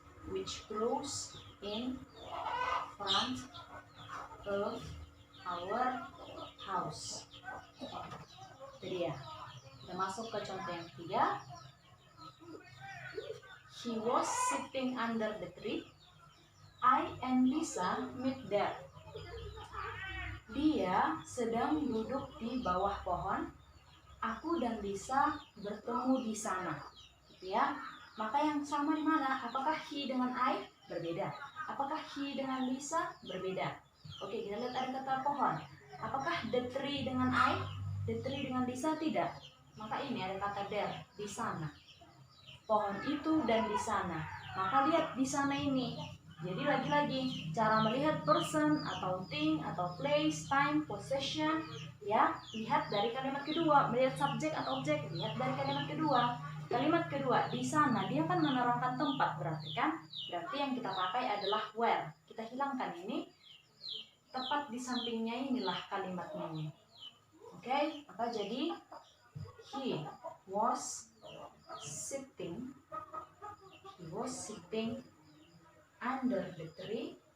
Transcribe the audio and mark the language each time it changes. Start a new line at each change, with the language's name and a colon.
English: Which grows in front of our house.
Indonesian: Itu dia. Kita masuk ke contoh yang ketiga.
English: He was sitting under the tree. I and Lisa met there.
Indonesian: Dia sedang duduk di bawah pohon. Aku dan Lisa bertemu di sana. Gitu ya. Maka yang sama di mana? Apakah he dengan I? Berbeda. Apakah he dengan Lisa? Berbeda. Oke, kita lihat ada kata pohon. Apakah the tree dengan I? The tree dengan Lisa? Tidak. Maka ini ada kata there, di sana. Pohon itu dan di sana. Maka lihat di sana ini. Jadi lagi-lagi cara melihat person atau thing atau place, time, possession, ya, lihat dari kalimat kedua. Melihat subjek atau objek, lihat dari kalimat kedua. Kalimat kedua, di sana, dia kan menerangkan tempat, berarti kan? Berarti yang kita pakai adalah where. Kita hilangkan ini. Tepat di sampingnya inilah kalimatnya ini. Oke, maka jadi
English: He was sitting. He was sitting under the tree.